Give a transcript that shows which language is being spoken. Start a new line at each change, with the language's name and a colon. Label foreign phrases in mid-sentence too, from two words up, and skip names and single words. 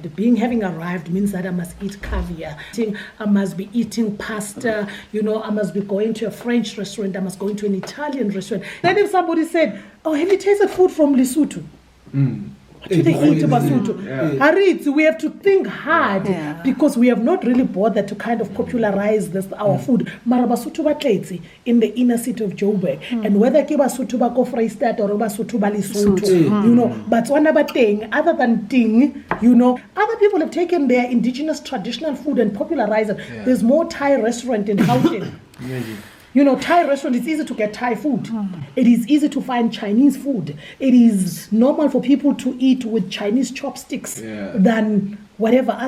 English: Having arrived means that I must eat caviar, I must be eating pasta, you know, I must be going to a French restaurant, I must go into an Italian restaurant. Then if somebody said, oh, have you tasted food from Lesotho? What do they eat about Lesotho? Harit, we have to think hard, because we have not really bothered to kind of popularize our food.
Southern Sotho: Mara Basotho ba tletse
English: in the inner city of Joburg, and whether
Southern Sotho: ke Basotho ba ko Vrystaat or Basotho ba Lesotho,
English: you know,
Southern Sotho: Batswana ba teng,
English: other than ting, you know, other people have taken their indigenous traditional food and popularized it. There's more Thai restaurant in Gauteng. You know, Thai restaurant, it's easy to get Thai food. It is easy to find Chinese food. It is normal for people to eat with Chinese chopsticks than whatever other stuff.